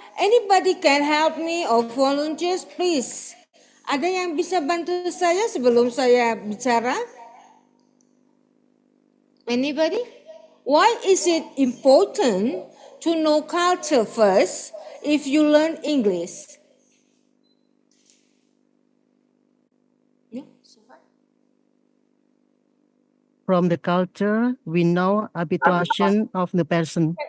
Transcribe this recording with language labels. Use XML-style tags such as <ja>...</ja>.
<en>Anybody can help me or volunteers, please.</en> <id>Ada yang bisa bantu saya sebelum saya bicara?</id> <en>Anybody? Why is it important to know culture first if you learn English? From the culture, we know habituation of the person.</en>